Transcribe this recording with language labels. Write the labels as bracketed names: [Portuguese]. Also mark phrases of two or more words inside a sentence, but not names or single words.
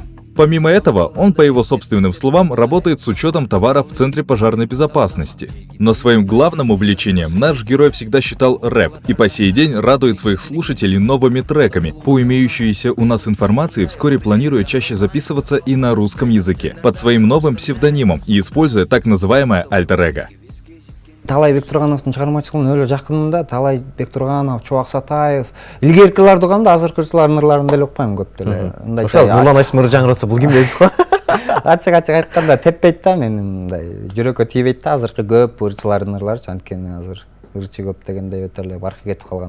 [Russian] Помимо этого, он, по его собственным словам, работает с учетом товаров в Центре пожарной безопасности. Но своим главным увлечением наш герой всегда считал рэп и по сей день радует своих слушателей новыми треками. По имеющейся у нас информации, вскоре планируя чаще записываться и на русском языке, под своим новым псевдонимом и используя так называемое альтер-эго. [Kyrgyz] Талай Бектургановдун чыгармачылыгына өлө жакынмын. Талай Бектурганов, Чубак Сатаев, илгеркилерди угам азыркы ырчылардын деле укпайм көп деле. Ошол Нурлан Айсмыр жаңыратса бул ким дейсиз го? Ачык айтканда теппейт да, мен мындай жүрөккө тийбейт да азыркы көп ырчылардын ырлары, анткени азыр ырчы көп дегендей өтө эле баркы кетип калган.